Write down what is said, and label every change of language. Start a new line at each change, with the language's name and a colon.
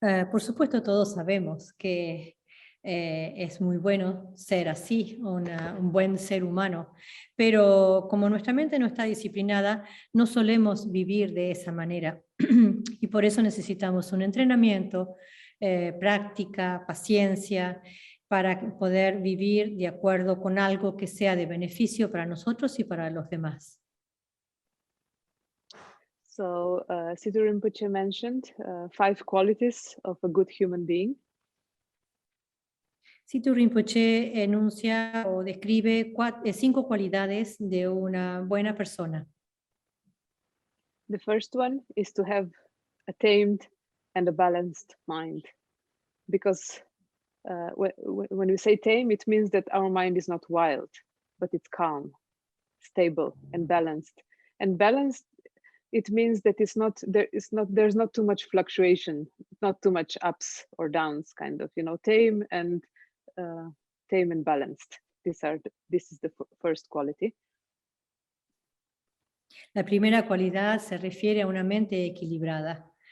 Spanish: Por supuesto, todos sabemos que es muy bueno ser así, un buen ser humano, pero como nuestra mente no está disciplinada, no solemos vivir de esa manera y por eso necesitamos un entrenamiento, práctica, paciencia, para poder vivir de acuerdo con algo que sea de beneficio para nosotros y para los demás.
English: So Situ Rinpoche mentioned 5 qualities of a good human being.
Spanish: Situ Rinpoche enuncia o describe 5 cualidades de una buena persona.
English: The first one is to have a tamed and a balanced mind. Because when we say tame, it means that our mind is not wild, but it's calm, stable, and balanced. And balanced it means that there's not too much fluctuation, not too much ups or downs, kind of, you know, tame and balanced. This is the first quality.
Spanish: La primera cualidad se refiere a una mente equilibrada.